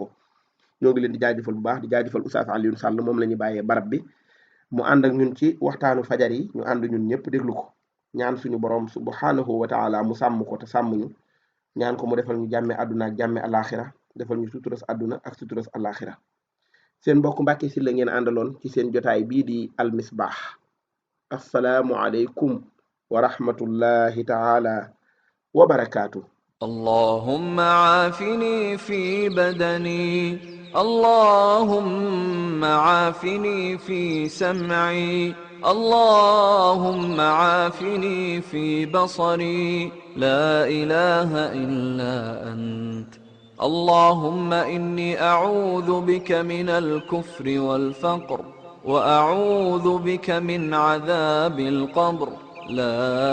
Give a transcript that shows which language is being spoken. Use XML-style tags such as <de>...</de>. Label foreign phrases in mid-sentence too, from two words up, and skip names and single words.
<wo>ko ñoo ngi leen di jaajëfal bu baax di jaajëfal Oustaz Alioune Sall moom la ñu bàyyee barab bi mu ànd ak ñun ci waxtaanu fajar yi ñu ànd ñun ñëpp déglu ko ñaan suñu borom</wo> <ar>سبحانه وتعالى</ar> <wo>mu sàmm ko te sàmm ñu ñaan ko mu defal ñu jàmme àdduna ak jàmme alaxira defal ñu suturas àdduna ak suturas alaxira seen mbokk Mbàkke Sylla ngeen àndaloon ci seen jotaay bii di Al Misbah</wo> <ar>السلام عليكم ورحمة الله تعالى وبركاته. اللهم عافني في بدني اللهم عافني في سمعي اللهم عافني في بصري لا إله إلا أنت اللهم إني أعوذ بك من الكفر والفقر وأعوذ بك من عذاب القبر لا</ar>